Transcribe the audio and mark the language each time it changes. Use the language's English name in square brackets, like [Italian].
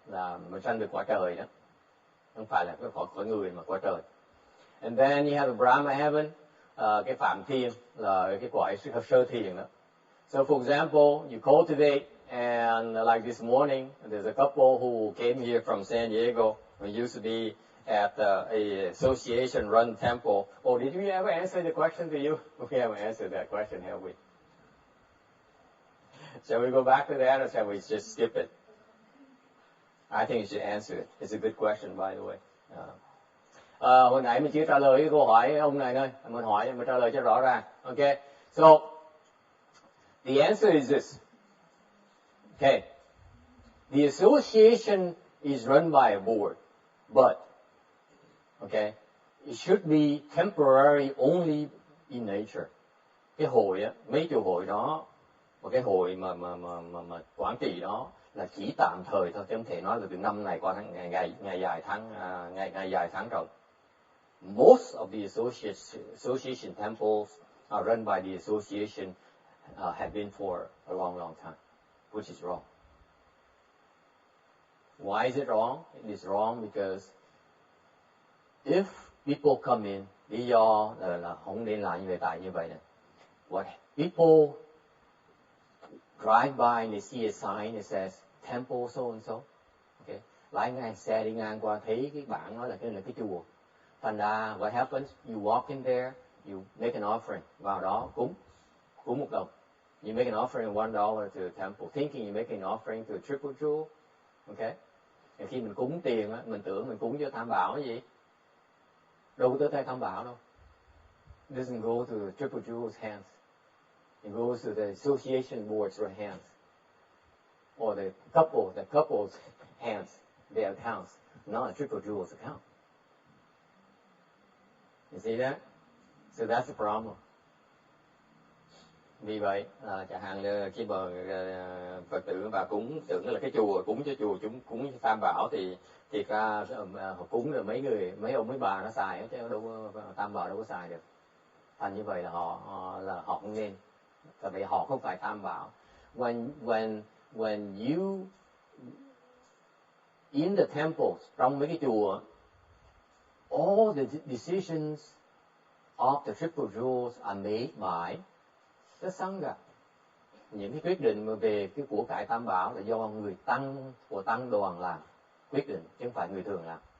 [Vietnamese] Là mình sanh được quả trời đó. Không phải là cái cõi người mà quả trời. [English] And then you have the Brahma heaven, [Vietnamese] cái phạm thiên là cái cõi sơ thiền đó. [English] So for example, you cultivate, and like this morning, there's a couple who came here from San Diego. We used to be at a association-run temple. Oh, did we ever answer the question to you? We haven't answered that question, have we? Shall we go back to that, or shall we just skip it? I think you should answer it. It's a good question, by the way. [Vietnamese] Hồi nãy mình chưa trả lời cái câu hỏi ông này thôi. Mình hỏi, mình trả lời cho rõ ràng. [English] Okay. So, the answer is this. Okay. The association is run by a board, but, okay, it should be temporary only in nature. [Vietnamese] Cái hội á, mấy chỗ hội đó, và cái hội mà quản trị đó là chỉ tạm thời thôi, chứ không thể nói là từ năm này qua ngày dài tháng rồi. [English] Most of the association temples are run by the association have been for a long time, which is wrong. Why is it wrong? It is wrong because if people come in, [Vietnamese] lý do là không nên làm như vậy tại như vậy nè. [English] What people drive by and they see a sign that says temple so and so. [Vietnamese] Okay, lái ngang xe đi ngang qua thấy cái bảng đó là cái chùa. Thành ra [English] what happens? You walk in there, you make an offering, [Vietnamese] vào đó cúng $1. [English] You make an offering of $1 to the temple, thinking you're making an offering to a triple jewel. Okay? [Vietnamese] Và khi mình cúng tiền á, mình tưởng mình cúng cho Tam Bảo cái gì? Đâu có tới tay Tam Bảo đâu. [English] It doesn't go to the triple jewel's hands. It goes to the association board's hands, or the couple's hands, their accounts, not a triple jewel's account. You see that? So that's the problem. [Vietnamese] Vì vậy, chẳng hạn như khi mà Phật tử và cúng tưởng là cái chùa, cúng cho chùa, chúng cúng cho Tam Bảo thì thiệt ra họ cúng rồi mấy ông mấy bà nó xài chứ đâu có, Tam Bảo đâu có xài được. Thành như vậy là họ không nên, tại vì họ không phải Tam Bảo. [English] When you in the temples, [Vietnamese] trong mấy cái chùa, [English] all the decisions of the triple jewels are made by the Sangha. [Vietnamese] Những cái quyết định về cái của cải Tam Bảo là do người tăng của tăng đoàn làm quyết định, chứ không phải người thường làm.